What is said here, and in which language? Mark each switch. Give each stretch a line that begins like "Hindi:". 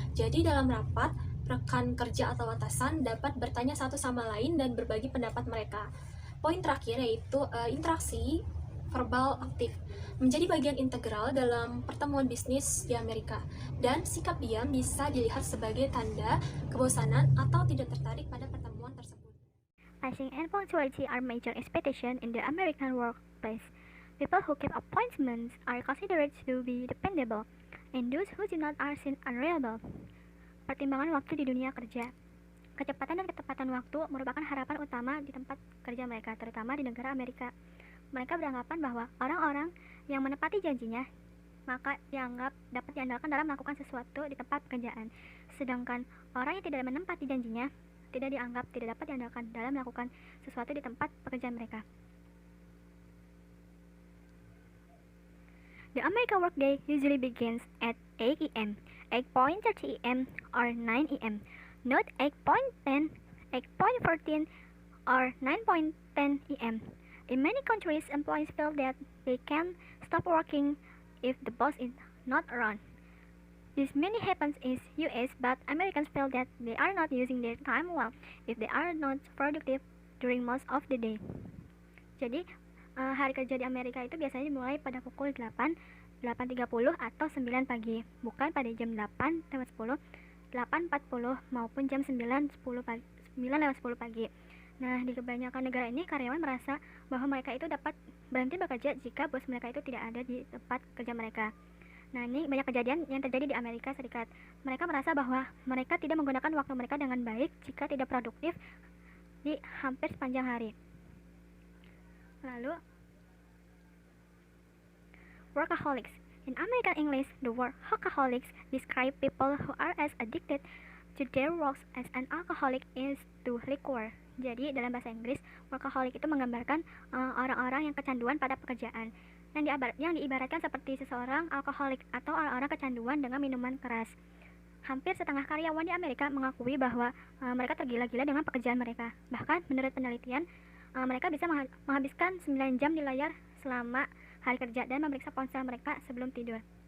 Indonesian: Jadi dalam rapat, rekan kerja atau atasan dapat bertanya satu sama lain dan berbagi pendapat mereka. Poin terakhir yaitu interaksi verbal aktif menjadi bagian integral dalam pertemuan bisnis di Amerika, dan sikap diam bisa dilihat sebagai tanda kebosanan atau tidak tertarik pada pertemuan tersebut.
English: Pacing and punctuality are major expectations in the American workplace. People who keep appointments are considered to be dependable, and those who do not are seen unreliable.
Indonesian: Pertimbangan waktu di dunia kerja. Kecepatan dan ketepatan waktu merupakan harapan utama di tempat kerja mereka, terutama di negara Amerika. Mereka beranggapan bahwa orang-orang yang menepati janjinya maka dianggap dapat diandalkan dalam melakukan sesuatu di tempat pekerjaan. Sedangkan orang yang tidak menepati janjinya tidak dianggap tidak dapat diandalkan dalam melakukan sesuatu di tempat pekerjaan mereka.
English: The American workday usually begins at 8 a.m., 8:30 a.m., or 9 a.m., not 8:10, 8:14, or 9:10 a.m. In many countries, employees feel that they can stop working if the boss is not around. This mainly happens in US, but Americans feel that they are not using their time well if they are not productive during most of the day.
Indonesian: Jadi, hari kerja di Amerika itu biasanya dimulai pada pukul 8, 8.30 atau 9 pagi, bukan pada jam 8:10, 8.40 maupun jam 9:10 pagi, 9:10 pagi. Nah, di kebanyakan negara ini karyawan merasa bahwa mereka itu dapat berhenti bekerja jika bos mereka itu tidak ada di tempat kerja mereka. Nah, ini banyak kejadian yang terjadi di Amerika Serikat. Mereka merasa bahwa mereka tidak menggunakan waktu mereka dengan baik jika tidak produktif di hampir sepanjang hari. Lalu, workaholics. In American English, the word workaholics describe people who are as addicted to their works as an alcoholic is to liquor. Jadi, dalam bahasa Inggris, workaholic itu menggambarkan orang-orang yang kecanduan pada pekerjaan. Yang diibaratkan seperti seseorang alkoholik atau orang-orang kecanduan dengan minuman keras. Hampir setengah karyawan di Amerika mengakui bahwa mereka tergila-gila dengan pekerjaan mereka. Bahkan menurut penelitian, mereka bisa menghabiskan 9 jam di layar selama hari kerja dan memeriksa ponsel mereka sebelum tidur.